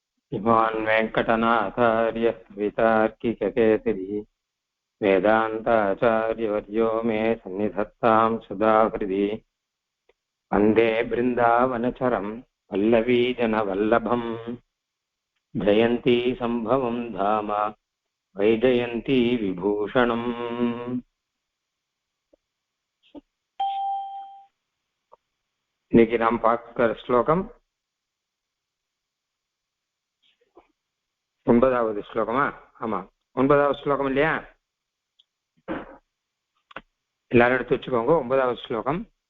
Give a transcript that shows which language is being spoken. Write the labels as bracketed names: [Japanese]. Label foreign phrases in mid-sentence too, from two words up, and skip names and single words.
[Sanskrit] इमान् वेङ्कटनाथार्य कवितार्किककेसरी वेदान्ताचार्यवर्यो मे सन्निधत्तां सदा हृदि वन्दे बृन्दावनचरं वल्लवीजनवल्लभम् जयन्ती सम्भवं धाम वैजयन्ती विभूषणम्। [Tamil] இன்னைக்கு நாம் பார்க்கிற ஸ்லோகம் 9வது ஸ்லோகமா? ஆமா, 9வது ஸ்லோகம் இல்லையா? எல்லாரும் எடுத்து வச்சுக்கோங்க. 9வது ஸ்லோகம்.